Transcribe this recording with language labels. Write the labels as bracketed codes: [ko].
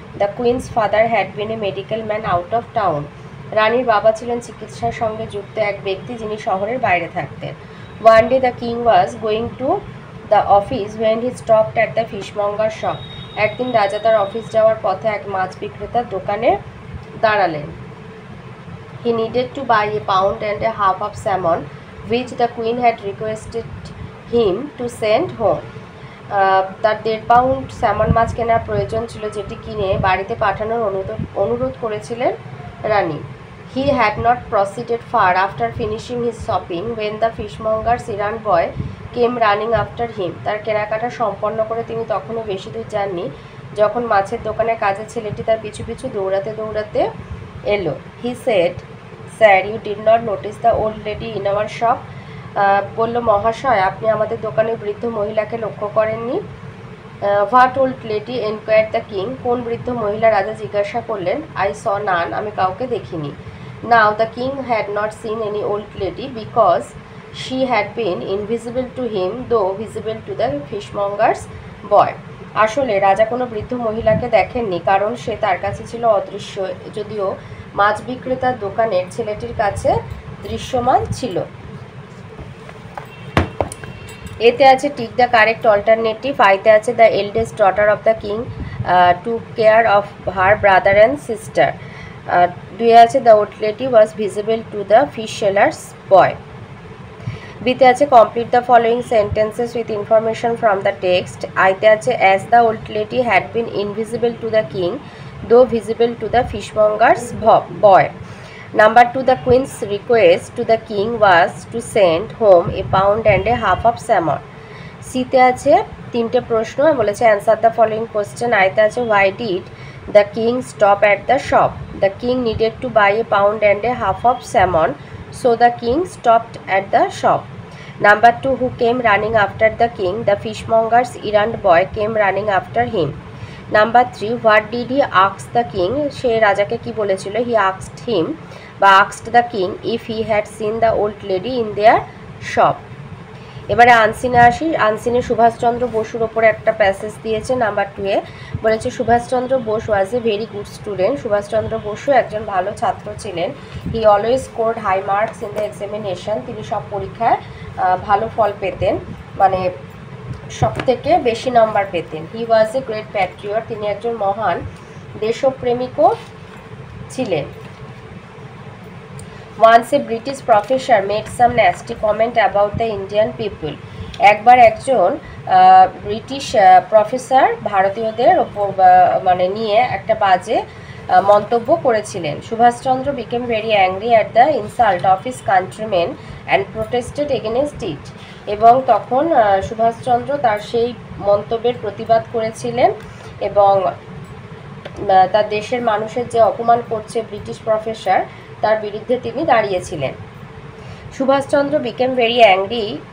[en] The queen's father had been a medical man out of town. [bn] রানীর বাবা ছিলেন চিকিৎসার সঙ্গে যুক্ত এক ব্যক্তি, যিনি শহরের বাইরে থাকতেন। [en] One day the king was going to the office when he stopped at the fishmonger shop. [bn] একদিন রাজা তার অফিস যাওয়ার পথে এক মাছ বিক্রেতার দোকানে দাঁড়ালেন। [en] He needed to buy a pound and a half of salmon, which the queen had requested him to send home. [bn] তার 1.5 পাউন্ড স্যামন মাছ কেনার প্রয়োজন ছিল, যেটি কিনে বাড়িতে পাঠানোর অনুরোধ করেছিলেন রানী। [en] He had not proceeded far after finishing his shopping when the fishmonger's errand boy came running after him. [bn] তার কেনাকাটা সম্পন্ন করে তিনি তখনও বেশি দূর যাননি যখন মাছের দোকানের কাজের ছেলেটি তার পিছু পিছু দৌড়াতে দৌড়াতে এলো। [en] He said, "Sir, you did not notice the old lady in our shop?" [bn] বলল, মহাশয়, আপনি আমাদের দোকানে বৃদ্ধ মহিলাকে লক্ষ্য করেননি? [en] What old lady? enquired the king. [bn] কোন বৃদ্ধ মহিলা? রাজা জিজ্ঞাসা করলেন। [en] I saw none. [bn] আমি কাউকে দেখিনি। [en] Now the king had not seen any old lady because she had been invisible to him, though visible to the fishmonger's boy. [bn] আসলে রাজা কোনো বৃদ্ধ মহিলাকে দেখেননি, কারণ সে তার কাছে ছিল অদৃশ্য, যদিও মাছ বিক্রেতার দোকানের ছেলেটির কাছে দৃশ্যমান ছিল। এতে আছে [en] Tick the correct alternative. [bn] আইতে আছে [en] The eldest daughter of the king took care of her brother and sister. [bn] দুয়ে আছে [en] The old lady was visible to the fish sellers boy. [bn] বিতে আছে [en] Complete the following sentences with information from the text. [bn] আইতে আছে [en] As the old lady had been invisible to the king though visible to the fishmonger's boy. Number 2, the queen's request to the king was to send home a pound and a half of salmon. [bn] সিতে আছে তিনটে প্রশ্ন, বলেছে [en] Answer the following question. [bn] আইতে আছে [en] Why did the king stop at the shop. The king needed to buy a pound and a half of salmon, so the king stopped at the shop. Number 2, who came running after the king? The fishmonger's errand boy came running after him. Number 3, what did he ask the king? [bn] সে রাজাকে কি বলেছিল? [en] He asked him বা asked the king if he had seen the old lady in their shop. [bn] এবারে আনসিনে আসি। আনসিনে সুভাষচন্দ্র বসুর ওপরে একটা passage দিয়েছে। নাম্বার 2 এ বলেছে সুভাষচন্দ্র বোস [en] Was a very good student. [bn] Subhash Chandra Basu একজন ভালো ছাত্র ছিলেন। [en] He always scored high marks in the examination. [bn] তিনি সব পরীক্ষায় ভালো ফল পেতেন, মানে সব থেকে বেশি নম্বর পেতেন। [en] He was a great patriot. [bn] তিনি একজন মহান দেশপ্রেমিকও ছিলেন। [en] Once a British professor made some nasty comment about the Indian people. [bn] একবার একজন ব্রিটিশ প্রফেসর ভারতীয়দের ওপর মানে নিয়ে একটা বাজে মন্তব্য করেছিলেন। [en] Subhas Chandra became very angry at the insult of his countrymen and protested against it. [bn] এবং তখন সুভাষচন্দ্র তার সেই মন্তব্যের প্রতিবাদ করেছিলেন এবং তার দেশের মানুষের যে অপমান করছে ব্রিটিশ প্রফেসর, তার বিরুদ্ধে তিনি দাঁড়িয়েছিলেন। [en] Subhas Chandra became very angry.